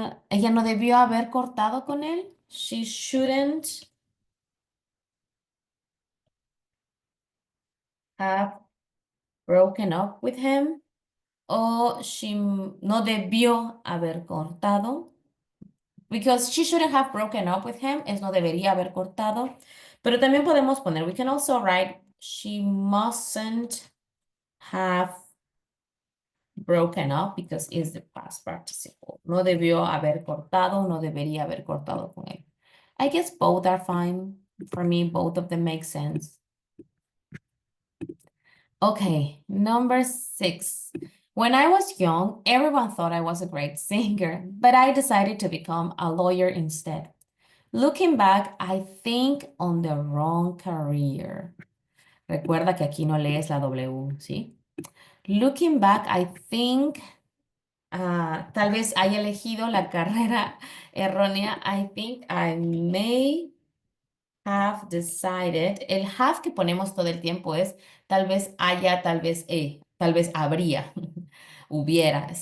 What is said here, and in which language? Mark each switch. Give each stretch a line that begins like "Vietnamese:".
Spanish: Ella no debió haber cortado con él.
English: She shouldn't have broken up with him.
Spanish: O she no debió haber cortado.
English: Because she shouldn't have broken up with him.
Spanish: Es no debería haber cortado. Pero también podemos poner,
English: we can also write, she mustn't have broken up because it's the past participle.
Spanish: No debió haber cortado, no debería haber cortado con él.
English: I guess both are fine. For me, both of them make sense. Okay, number 6. When I was young, everyone thought I was a great singer, but I decided to become a lawyer instead. Looking back, I think on the wrong career.
Spanish: Recuerda que aquí no lees la W, ¿sí?
English: Looking back, I think
Spanish: tal vez haya elegido la carrera errónea.
English: I think I may have decided.
Spanish: El have que ponemos todo el tiempo es tal vez haya, tal vez habría, hubiera.